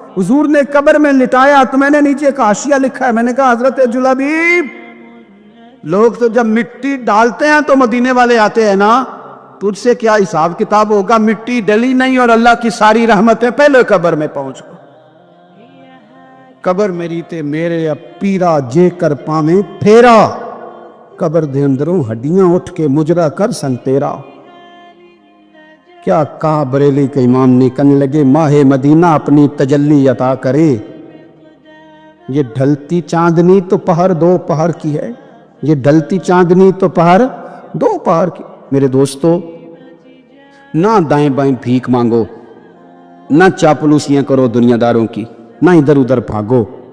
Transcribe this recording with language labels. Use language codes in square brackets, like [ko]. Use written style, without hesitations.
[ur] حضور نے قبر میں لٹایا تو میں نے نیچے ایک حاشیہ لکھا ہے, میں نے کہا حضرت جلابیب لوگ تو جب مٹی ڈالتے ہیں تو مدینے والے آتے ہیں نا, تجھ سے کیا حساب کتاب ہوگا, مٹی ڈلی نہیں اور اللہ کی ساری رحمتیں پہلے قبر میں پہنچ گئے. [pa] قبر میری تے میرے پیرا جے کر پاویں پھیرا, قبر دے اندروں ہڈیاں اٹھ کے مجرا کر سن تیرا. [ur] کیا کہا بریلی کے امام نے, کہنے لگے ماہ مدینہ اپنی تجلی عطا کرے. یہ ڈھلتی چاندنی تو پہر 2 پہر کی ہے, یہ ڈھلتی چاندنی تو پہر 2 پہر کی. میرے دوستو نہ دائیں بائیں بھیک مانگو, نہ چاپلوسیاں کرو دنیا داروں کی, نہ ادھر ادھر بھاگو.